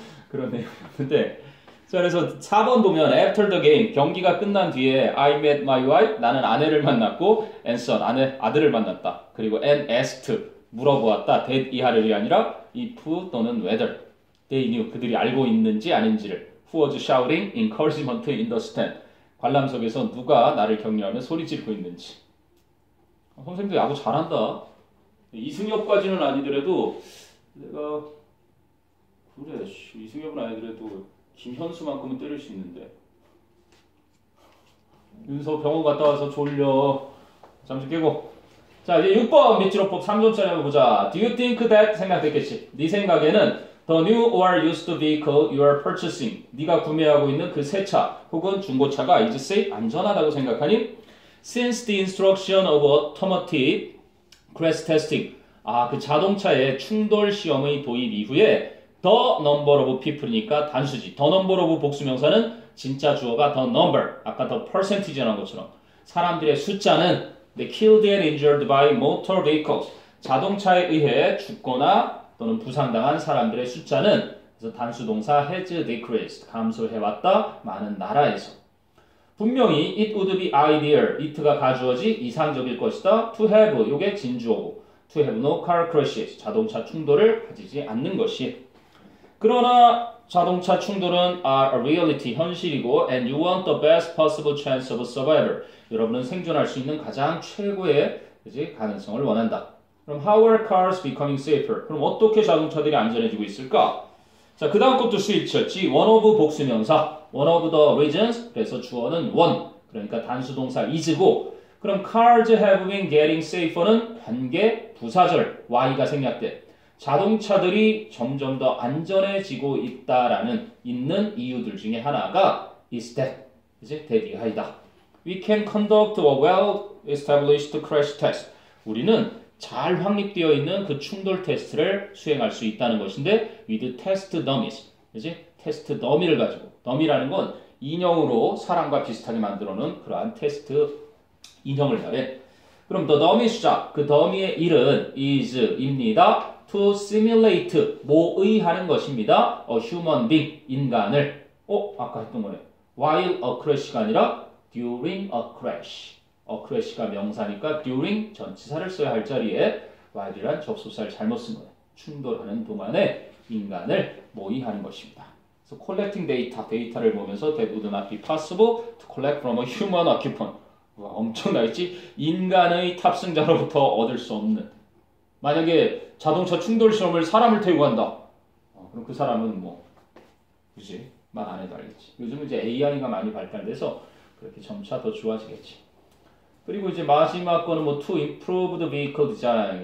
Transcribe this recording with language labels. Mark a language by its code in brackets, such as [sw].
[ko] 그런 내용이었는데 자, 그래서 4번 보면 [en] after the game, [ko] 경기가 끝난 뒤에 [en] I met my wife, [ko] 나는 아내를 만났고 [en] and son, [ko] 아들을 만났다. 그리고 [en] and asked, [ko] 물어보았다. that 이하를이 아니라 if 또는 whether. [en] They knew, [ko] 그들이 알고 있는지 아닌지를. [en] Who was shouting encouragement in the stand. [ko] 관람석에서 누가 나를 격려하며 소리 지르고 있는지. 선생님도 야구 잘한다. 이승엽까지는 아니더라도 내가 그래 이승엽은 아니더라도 김현수만큼은 때릴 수 있는데. 윤서 병원 갔다 와서 졸려. 잠시 깨고. 자, 이제 6번 밑줄어법 3점짜리 한번 보자. [en] Do you think that [ko] 생각됐겠지? 네 생각에는 [en] the new or used vehicle you are purchasing, [ko] 네가 구매하고 있는 그 새 차 혹은 중고차가 [en] is safe, [ko] 안전하다고 생각하니? [en] Since the instruction of automotive crash testing, [ko] 그 자동차의 충돌 시험의 도입 이후에 [en] the number of people [ko] 이니까 단수지. the number of 복수명사는 진짜 주어가 the number, 아까 the percentage라는 것처럼 사람들의 숫자는 [en] they killed and injured by motor vehicles, [ko] 자동차에 의해 죽거나 또는 부상당한 사람들의 숫자는 그래서 단수 동사 [en] has decreased, [ko] 감소해왔다. 많은 나라에서. 분명히 [en] it would be ideal, [ko] it가 가주어지 이상적일 것이다. [en] to have, [ko] 이게 진주어고 [en] to have no car crashes, [ko] 자동차 충돌을 가지지 않는 것이. 그러나 자동차 충돌은 [en] are a reality, [ko] 현실이고 [en] and you want the best possible chance of survival, [ko] 여러분은 생존할 수 있는 가장 최고의 가능성을 원한다. [en] 그럼 how are cars becoming safer? [ko] 그럼 어떻게 자동차들이 안전해지고 있을까? 자, 그 다음 것도 수일치였지. one of 복수명사, one of the reasons, 그래서 주어는 one, 그러니까 단수동사 is고, 그럼 [en] cars have been getting safer [ko] 는 관계 부사절 y가 생략돼. 자동차들이 점점 더 안전해지고 있는 이유들 중에 하나가 [en] is that, [ko] 이제 that 이하이다. [en] We can conduct a well-established crash test. [ko] 우리는 잘 확립되어 있는 그 충돌 테스트를 수행할 수 있다는 것인데 [en] with test dummies, [ko] 이제 테스트 더미를 가지고, 더미라는 건 인형으로 사람과 비슷하게 만들어 놓은 그러한 테스트 인형을 말해. 그럼 the dummy 수작, 그 더미의 일은 is입니다. [en] to simulate [ko] 모의하는 것입니다. [en] a human being [ko] 인간을 아까 했던 거네. [en] while a crash [ko] 가 아니라 [en] during a crash. [ko] a crash가 명사니까 during 전치사를 써야 할 자리에 while이란 접속사를 잘못 쓴 거예요. 충돌하는 동안에 인간을 모의하는 것입니다. [en] 그래서 collecting data, [ko] 데이터를 보면서 [en] that would not be possible to collect from a human occupant. [ko] 와, 엄청나겠지? 인간의 탑승자로부터 얻을 수 없는. 만약에 자동차 충돌 시험을 사람을 태우고 한다. 그럼 그 사람은 뭐, 그지? 말 안 해도 알겠지. 요즘은 이제 AI가 많이 발달돼서 그렇게 점차 더 좋아지겠지. 그리고 이제 마지막 거는 뭐 [en] to improve the vehicle design.